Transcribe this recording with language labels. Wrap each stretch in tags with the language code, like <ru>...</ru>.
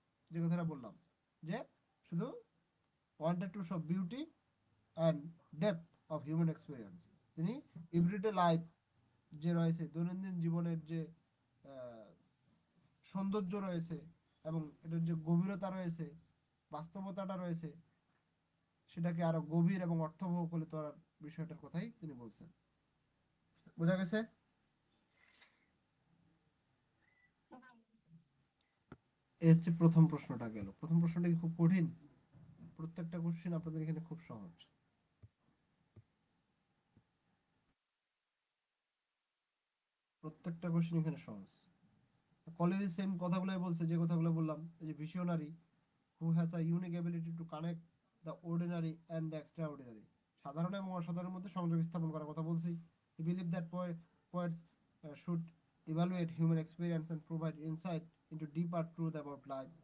<bn>যে কথাটা বললাম, যে শুধু</bn> <en>wanted to show beauty and depth of human experience.</en> <bn>তিনি এভরিডে লাইফ যে রয়েছে, দৈনন্দিন জীবনের যে সৌন্দর্য রয়েছে এবং এটার যে গভীরতা রয়েছে, বাস্তবতাটা রয়েছে, সেটাকে আরো গভীর এবং অর্থবহ করে তোলার বিষয়টার কথাই তিনি বলছেন। বোঝা গেছে? এই হচ্ছে প্রথম প্রশ্নটা গেল। প্রথম প্রশ্নটা কি খুব কঠিন? প্রত্যেকটা কোশ্চেন আপনাদের এখানে খুব সহজ। প্রত্যেকটা কোশ্চেন এখানে সহজ। কলেজে সেম কথাগুলোই বলছে, যে কথাগুলো বললাম, এই যে visionary</bn> <en>who has a unique ability to connect the ordinary and the extraordinary,</en> <bn>সাধারণ এবং অসাধারণের মধ্যে সংযোগ স্থাপন করার কথা বলছি।</bn> <en>He believed that poets should evaluate human experience and provide insight into deeper truth about life.</en>